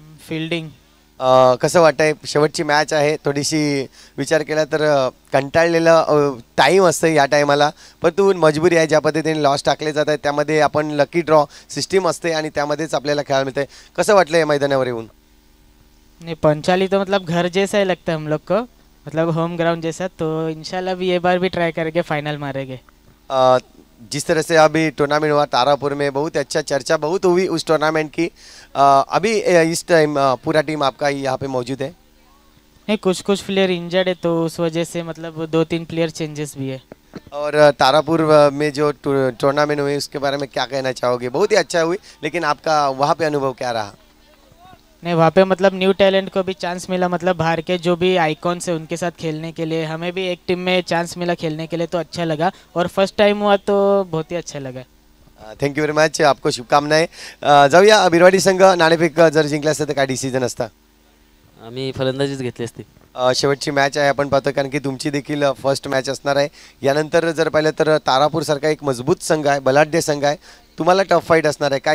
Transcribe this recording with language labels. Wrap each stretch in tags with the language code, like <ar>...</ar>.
<en>Fielding.</en> <mr>कसं वाटतंय? शेवटची मॅच आहे, थोडीशी विचार केला तर कंटाळलेला टाईम असतं या टायमाला, परंतु मजबुरी आहे. ज्या पद्धतीने लॉस टाकले जात आहेत त्यामध्ये आपण लकी ड्रॉ सिस्टीम असते आणि त्यामध्येच आपल्याला खेळायला मिळते. कसं वाटलं या मैदानावर येऊन?</mr> <hi>नहीं, पंचाली तो मतलब घर जैसा ही लगता है हम लोग को, मतलब होम ग्राउंड जैसा. तो इंशाल्लाह भी ये बार भी ट्राई करके फाइनल मारेंगे. जिस तरह से अभी टूर्नामेंट हुआ तारापुर में, बहुत अच्छा चर्चा बहुत हुई उस टूर्नामेंट की. अभी इस टाइम पूरा टीम आपका यहाँ पे मौजूद है? नहीं, कुछ कुछ प्लेयर इंजर्ड है तो उस वजह से मतलब 2-3 प्लेयर चेंजेस भी है. और तारापुर में जो टूर्नामेंट हुई उसके बारे में क्या कहना चाहोगे? बहुत ही अच्छा हुई, लेकिन आपका वहाँ पे अनुभव क्या रहा? नहीं, वहाँ पे मतलब न्यू टैलेंट को भी चांस मिला, मतलब बाहर के जो भी आइकॉन्स है उनके साथ खेलने के लिए. हमें भी एक टीम में चांस मिला खेलने के लिए तो अच्छा लगा, और फर्स्ट टाइम हुआ तो बहुत ही अच्छा लगा.</hi> <en>Thank you very much.</en> <hi>आपको शुभकामनाएं.</hi> <mr>जाऊया बिरवाडी संघ. नाणेफेक जर जिंकला असतं तर काय डिसिजन असता? आम्ही फलंदाजीच घेतली असती. शेवटची मॅच आहे आपण पाहतो, कारण की तुमची देखील फर्स्ट मॅच असणार आहे. यानंतर जर पाहिलं तर तारापूरसारखा एक मजबूत संघ आहे, बलाढ्य संघ आहे, तुम्हाला टफ फाईट असणार आहे.</mr>